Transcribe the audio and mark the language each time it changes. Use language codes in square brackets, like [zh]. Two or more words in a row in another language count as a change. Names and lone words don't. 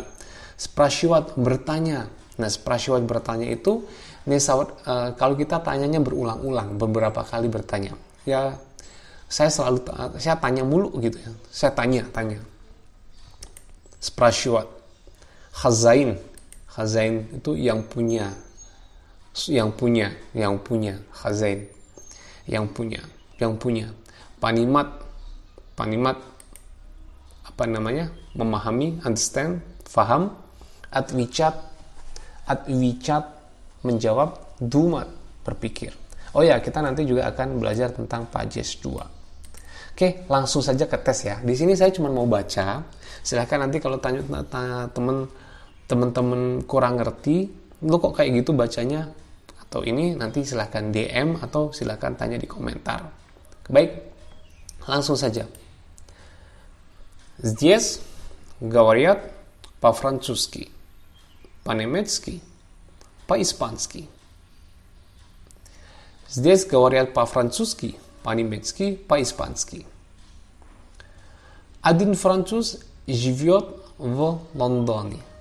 [id] Спрашивать, bertanya. Nah, спрашивать bertanya itu kalau kita tanyanya berulang-ulang, beberapa kali bertanya. Ya, saya tanya mulu gitu ya. Saya tanya. Спрашивать. Хозяин itu yang punya. Хозяин. Yang punya. Понимать apa namanya? Memahami, understand, faham. Отвечать menjawab, думать berpikir. Oh ya, kita nanti juga akan belajar tentang pajes 2. Oke, langsung saja ke tes ya. Di sini saya cuma mau baca. Silahkan nanti kalau tanya teman-teman kurang ngerti, lu kok kayak gitu bacanya atau ini, nanti silahkan DM atau silahkan tanya di komentar. Baik, langsung saja. [ru] Здесь говорят по-французски, по-немецки, по-испански. Здесь говорят по-французски, по-немецки, по-испански. Один француз живет в Лондоне.